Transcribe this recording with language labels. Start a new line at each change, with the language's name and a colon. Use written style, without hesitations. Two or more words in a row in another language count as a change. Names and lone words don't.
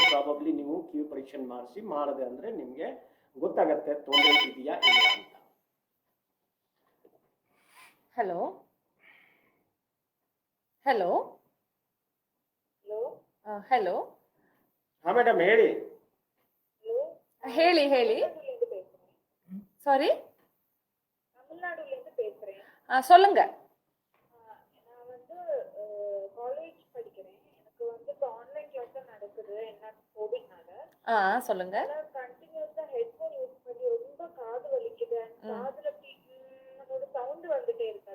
Kannada: ಪ್ರಾಬಬ್ಲಿ ನೀವು ಕಿವಿ ಪರೀಕ್ಷೆ ಮಾಡದೆ ಅಂದರೆ ನಿಮಗೆ ಗೊತ್ತಾಗತ್ತೆ ತೊಂದರೆ ಇದೆಯಾ ಇಲ್ಲ ಅಂತ.
English: hello hello hello.
Kannada: ಹಾಂ ಮೇಡಮ್ ಹೇಳಿ. ಹೇಳಿ ಹೇಳಿ.
Tamil: சாரி, தமிழ்நாடுல இருந்து பேசுறேன். சொல்லுங்க. நான் வந்து காலேஜ் படிக்கிறேன். எனக்கு வந்து இப்போ
English: online class
Tamil: தான் நடக்குது, என்ன கோவிட்னால. சொல்லுங்க. கண்டினியூஸா
English: headphone use
Tamil: பண்ணி ரொம்ப காது வலிக்குது, காதுல ஒரு சவுண்ட் வந்துட்டே இருக்கு.